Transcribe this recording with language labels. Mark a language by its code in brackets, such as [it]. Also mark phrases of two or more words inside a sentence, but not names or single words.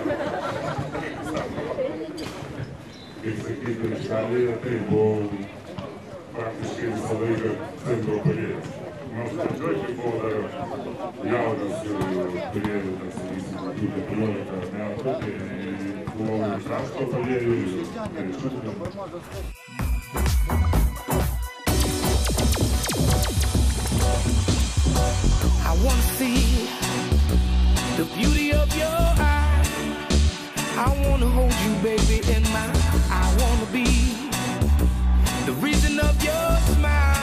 [lt] Kaip sakyti, prieš Italiją, tai buvau praktiškai visą laiką centro puolėjas. Nors pradžioj, kai buvau dar jaunas ir turėjau, sakysim, 14 metų, tai buvau ir krašto puolėjų, ir šutinių. [en] I wanna see the beauty of your eyes. I wanna hold you, baby, in my. I wanna be the reason of your smile.